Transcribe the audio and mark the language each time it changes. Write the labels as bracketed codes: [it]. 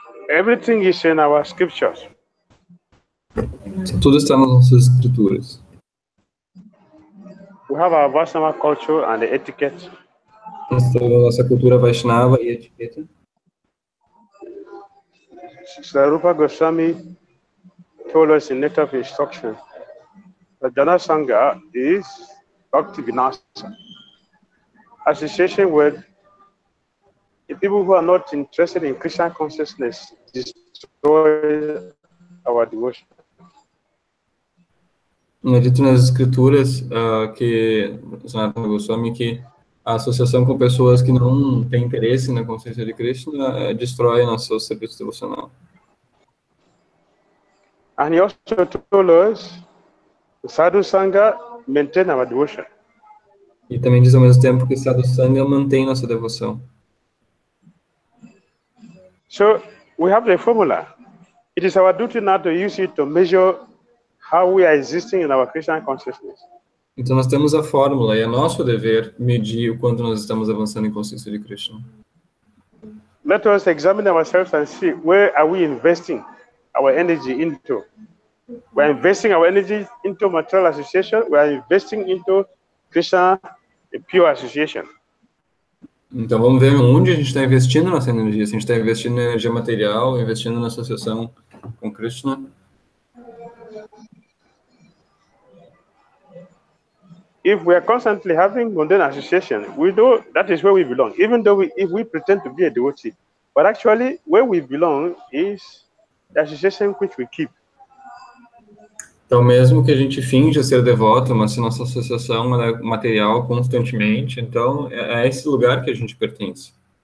[en] Everything is in our scriptures. [pt] Tudo está nas nossas escrituras. [en] We have our Vaishnava culture and the etiquette. [pt] Nós temos a nossa cultura Vaishnava e etiqueta. [en] Sri Rupa Goswami told us in letter of instruction that Jana Sangha is Bhakti Vinasa. Association with the people who are not interested in Krishna consciousness destroys our devotion. [pt] É dito nas escrituras que Sanatana Goswami que a associação com pessoas que não têm interesse na consciência de Krishna destrói nosso serviço devocional. [en] And he also told us the Sadhu Sangha maintain our devotion. [pt] E também diz ao mesmo tempo que Sadhu Sangha mantém nossa devoção. [en] So we have the formula. It is our duty now to use it to measure how we are existing in our Krishna consciousness. [pt] Então nós temos a fórmula e é nosso dever medir o quanto nós estamos avançando em consciência de Krishna. [en] Let us examine ourselves and see where are we investing our energy into. We are investing our energy into material association. We are investing into Krishna, a pure association. [pt] Então vamos ver onde a gente está investindo nossa energia. Se a gente está investindo em energia material, investindo na associação com Krishna. [en] If we are constantly having mundane association, we know that is where we belong, even though if we pretend to be a devotee. But actually, where we belong is the association which we keep. [pt] Então, mesmo que a gente finja ser devoto, mas se nossa associação é material constantemente, então é esse lugar que a gente pertence.